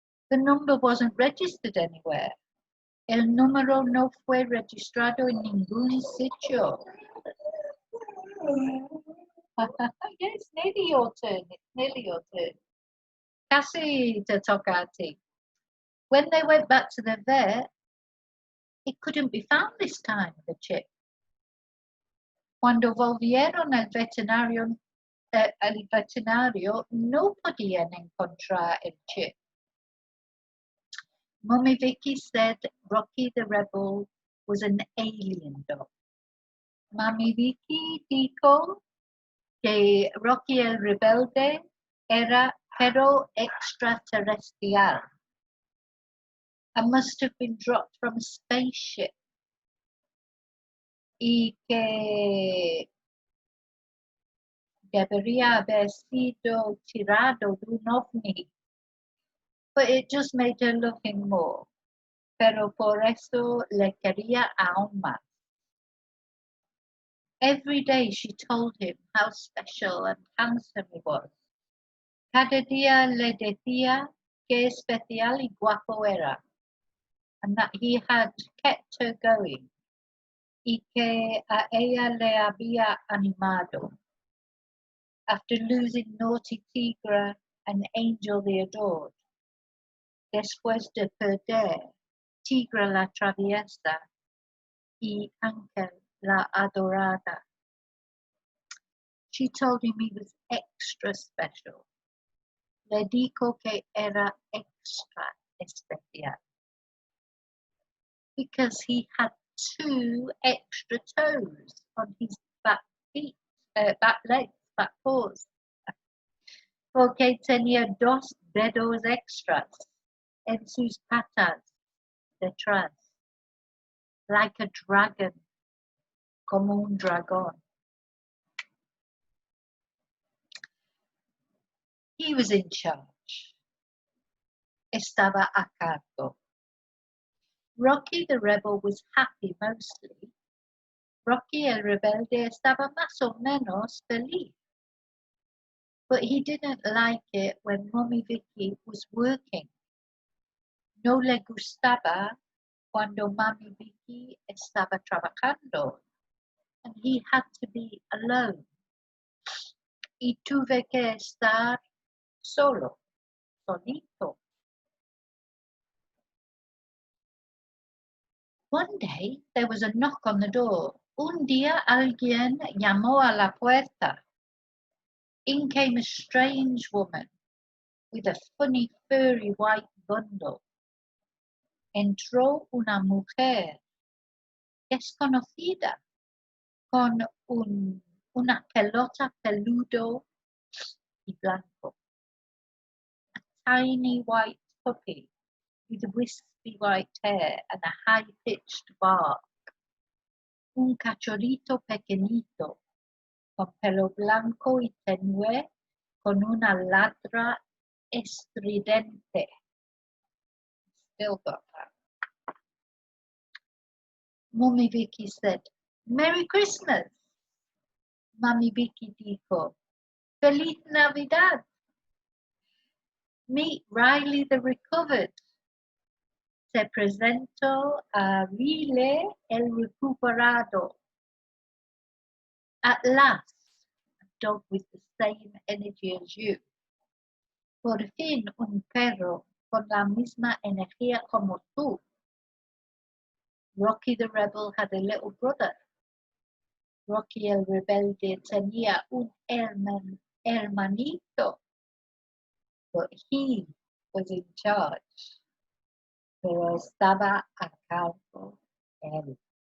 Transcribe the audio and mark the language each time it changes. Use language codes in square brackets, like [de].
[en] The number wasn't registered anywhere. [es] El número no fue registrado en ningún sitio. [en] Yeah, it's nearly your turn. It's nearly your turn. [es] Casi te toca a ti. [en] When they went back to the vet, it couldn't be found this time, the chip. [es] Cuando volvieron al veterinario no podían encontrar el chip. [en] Mummy Vicki said Rocky the Rebel was an alien dog. [es] Mummy Vicki dijo que Rocky el Rebelde era pero extraterrestrial. [en] I must have been dropped from a spaceship. [es] Y que debería haber sido tirado de un ovni. [en] But it just made her looking more. [es] Pero por eso le quería aún más. [en] Every day she told him how special and handsome he was. [es] Cada día le decía qué especial y guapo era, [en] and that he had kept her going, [es] y que a ella le había animado. [en] After losing Naughty Tigra and Angel the Adored, [es] después de perder Tigra la Traviesa y Ángel la Adorada, [en] she told him he was extra special. [es] Le dijo que era extra especial [en] because he had 2 extra toes on his back feet, back legs, back paws. [es] Porque tenía 2 dedos extras en sus patas detrás, [en] like a dragon, [es] como un dragón. [en] He was in charge. [es] Estaba a cargo. [en] Rocky the Rebel was happy mostly. [es] Rocky el Rebelde estaba más o menos feliz. [en] But he didn't like it when Mommy Vicki was working. [es] No le gustaba cuando Mommy Vicki estaba trabajando. [en] And he had to be alone. [es] Y tuve que estar solo, solito. [en] One day there was a knock on the door. [es] Un día alguien llamó a la puerta. [en] In came a strange woman with a funny furry white bundle. [es] Entró una mujer desconocida con una pelota peludo y blanco. [en] A tiny white puppy with wispy white hair and a high-pitched bark. [es] Un cachorrito pequeñito con pelo blanco y tenue con una ladra estridente. [en] Still got that. Mommy Vicki said, "Merry Christmas." [es] Mommy Vicki dijo, "Feliz Navidad." [en] Meet Riley the Recovered. [es] Se presentó a Riley el Recuperado. [en] At last, a dog with the same energy as you. [es] Por fin un perro con la misma energía como tú. [en] Rocky the Rebel had a little brother. [es] Rocky el Rebelde tenía un hermanito. [en] But he was in charge. [es] Pero estaba a cargo él.